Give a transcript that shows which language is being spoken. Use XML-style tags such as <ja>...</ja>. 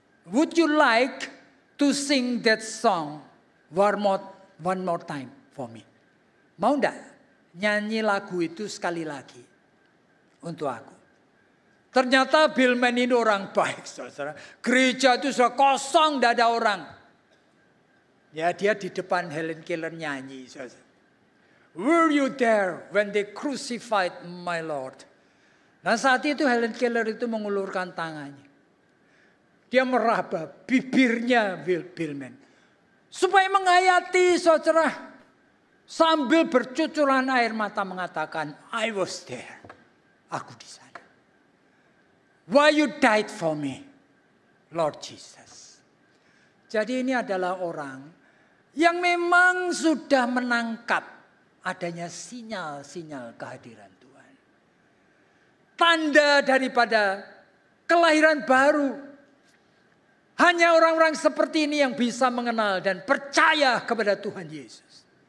<en>"Would you like to sing that song one more time for me?"</en> <id>Mau enggak nyanyi lagu itu sekali lagi untuk aku? Ternyata Bill Mann ini orang baik, saudara. Gereja itu sudah kosong, tidak ada orang. Ya, dia di depan Helen Keller nyanyi, saudara.</id> <en>"Were you there when they crucified my Lord?"</en> <id>Nah, saat itu Helen Keller itu mengulurkan tangannya. Dia meraba bibirnya Bill Mann. Supaya menghayati, saudara. Sambil bercucuran air mata mengatakan,</id> <en>"I was there."</en> <id>Aku di sana.</id> <en>"Why you died for me, Lord Jesus?"</en> <id>Jadi ini adalah orang yang memang sudah menangkap adanya sinyal-sinyal kehadiran Tuhan. Tanda daripada kelahiran baru. Hanya orang-orang seperti ini yang bisa mengenal dan percaya kepada Tuhan Yesus.</id>